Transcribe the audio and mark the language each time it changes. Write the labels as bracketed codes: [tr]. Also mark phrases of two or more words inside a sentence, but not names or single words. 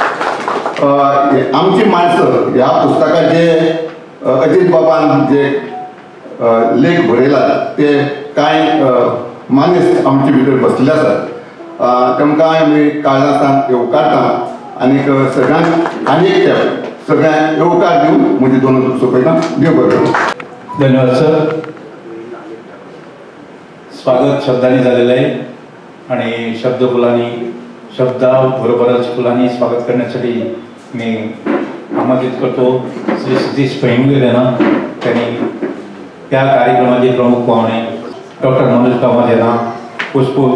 [kok] आमची माणसं ह्या पुस्तकात जे अजित बाबान जे लेख बरयलात ते कांय मानीस आमचे भितर बसले आसात. तांकां आमी काळजासान येवकारता आनी सगळ्यांक आनी एक खेप सगळ्यांक येवकार दिवन म्हजी दोन सोंपयता. देव बरें. धन्यवाद सर. [mr] स्वागत शब्दांनी झालेलं आहे आणि शब्दाबरोबरच फुलांनी स्वागत करण्यासाठी मी आमंत्रित करतो श्री सतीश पैंगीणकर यांना. त्यांनी त्या कार्यक्रमाचे प्रमुख पाहुणे डॉक्टर मनोज कामत यांना पुष्प